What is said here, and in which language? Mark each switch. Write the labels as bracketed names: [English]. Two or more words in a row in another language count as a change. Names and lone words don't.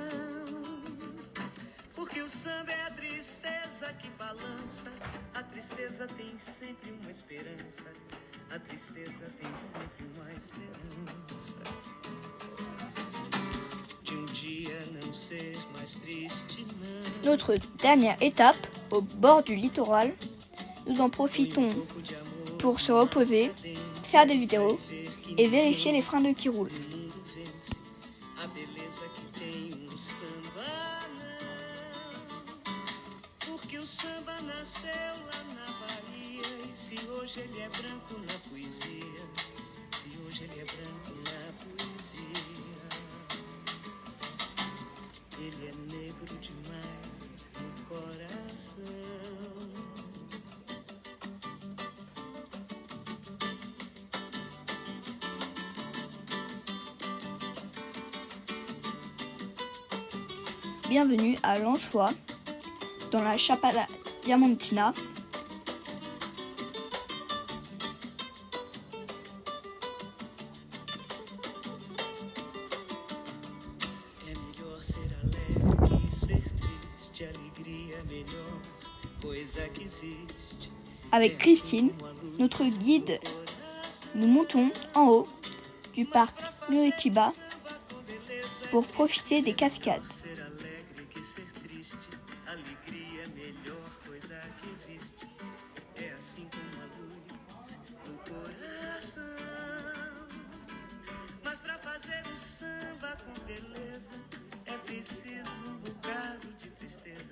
[Portuguese] Porque o samba é a tristeza que balança. A tristeza tem sempre uma esperança. A tristeza tem sempre uma esperança. De dia não ser mais triste, não. [French] Notre dernière étape, au bord du littoral, nous en profitons pour se reposer, faire des vidéos et vérifier les freins de qui roulent. [Portuguese] A beleza que tem samba não. Porque o samba nasceu lá na Bahia. E se hoje ele é branco na poesia, se hoje ele é branco na poesia, ele é negro demais no coração. [French] Bienvenue à Lensois, dans la Chapada Diamantina. [Portuguese] É melhor ser alegre que ser triste. Alegria é a melhor coisa que existe. [French] Avec Christine, notre guide, nous montons en haut du parc Muritiba pour profiter des cascades. [Portuguese] Ser alegre que ser triste. Alegria é a melhor coisa que existe. É assim como a luz no coração. Mas pra fazer o samba com beleza é preciso bocado de tristeza.